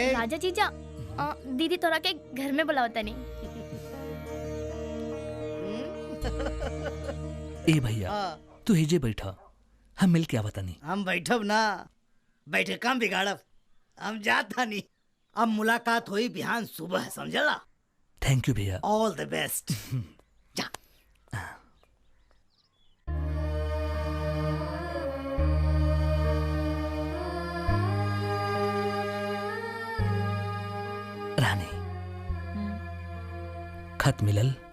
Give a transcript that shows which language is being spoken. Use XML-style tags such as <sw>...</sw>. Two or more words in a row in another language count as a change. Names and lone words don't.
<bho>राजा जीजा दीदी तोरा के घर में बुलावता नहीं। ए भैया तू हेजे बैठा, हम मिल के आवता नहीं। हम बैठब ना, बैठे काम बिगाड़ब। हम जाता नहीं, अब मुलाकात हुई बिहान सुबह, समझला।</bho> <en>Thank you भैया। All the best. जा।</en> <bho>रानी खत मिलल?</bho>